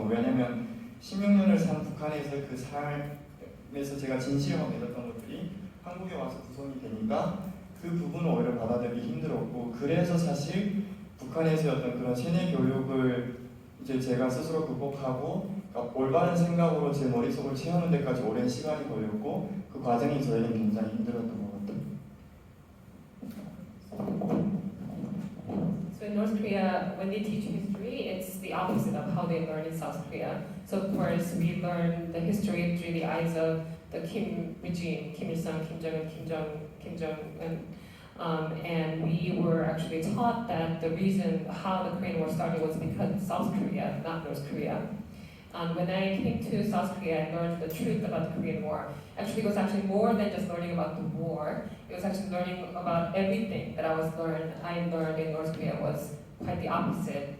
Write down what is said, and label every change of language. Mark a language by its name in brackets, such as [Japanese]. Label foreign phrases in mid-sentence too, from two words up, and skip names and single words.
[Korean] 왜냐면 16년을 산 북한에서의 그 삶에서 제가 진실만 믿었던 것들이 한국에 와서 구성이 되니까 그 부분을 오히려 받아들이기 힘들었고, 그래서 사실 북한에서의 어떤 그런 세뇌 교육을 이제 제가 스스로 극복하고, 그러니까 올바른 생각으로 제 머릿속을 채우는 데까지 오랜 시간이 걸렸고, 그 과정이 저에겐 굉장히 힘들었던 것 같아요. [English] So in North Korea, when they teach history, it's the opposite of how they learn in South Korea. So of course, we learn the history through the eyes of the Kim regime, Kim Il-sung, Kim Jong-un, Kim Jong-un. And we were actually taught that the reason how the Korean War started was because of South Korea, not North Korea. When I came to South Korea and learned the truth about the Korean War, actually it was actually more than just learning about the war. It was actually learning about everything that I learned in North Korea was quite the opposite.